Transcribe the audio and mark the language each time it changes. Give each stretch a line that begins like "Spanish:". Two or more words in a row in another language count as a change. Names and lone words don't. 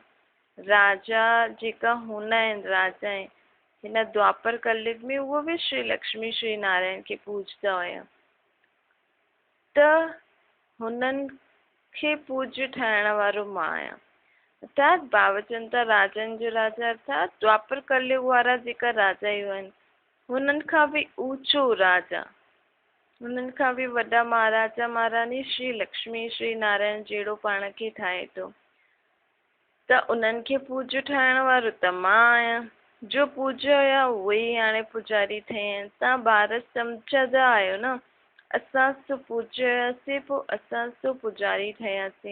Sindhi: राजा जेका हूंदा आहिनि, राजा आहिनि हिन द्वापर कलयुग में, उहो बि श्री लक्ष्मी श्री नारायण खे पूजदा हुया। त हुननि खे पूज्य ठाहिण वारो मां आहियां। अर्थात बाबा चवनि था राजनि जो राजा, अर्थात द्वापर कलयुग वारा जेका राजा आहिनि हुननि खां बि ऊंचो राजा, हुननि खां बि वॾा महाराजा महारानी श्री लक्ष्मी श्री नारायण जहिड़ो पाण खे ठाहे थो। त उन्हनि खे पूज्य ठाहिण वारो त मां आहियां। जो पूज्य हुया उहे ई हाणे पुजारी ठहिया आहिनि। तव्हां ॿार सम्झंदा आहियो न, असां सो पूज्य हुयासीं, पोइ असां सो पुजारी ठहियासीं।